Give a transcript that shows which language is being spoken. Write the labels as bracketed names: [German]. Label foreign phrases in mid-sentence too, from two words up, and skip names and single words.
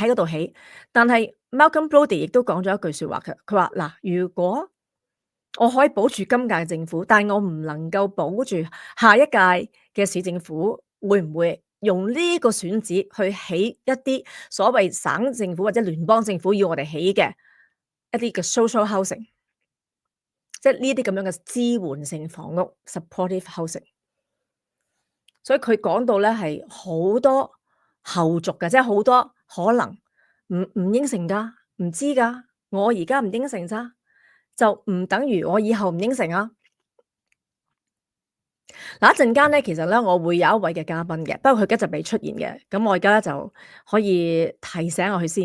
[Cantonese] 喺嗰度起，但係 Malcolm Brody 亦都講咗一句説話，佢話嗱，如果我可以保住今屆嘅政府，但係我唔能夠保住下一屆嘅市政府，會唔會用呢個選址去起一啲所謂省政府或者聯邦政府要我哋起嘅一啲嘅 [English] social housing， [Cantonese] 即係呢啲咁樣嘅支援性房屋 [English] supportive housing。 [Cantonese] 所以佢講到咧係好多後續嘅，即係好多可能唔應承㗎，唔知㗎。我而家唔應承咋，就唔等於我以後唔應承啊。嗱，一陣間咧，其實咧，我會有一位嘅嘉賓嘅，不過佢而家就未出現嘅，咁我而家咧就可以提醒我佢先。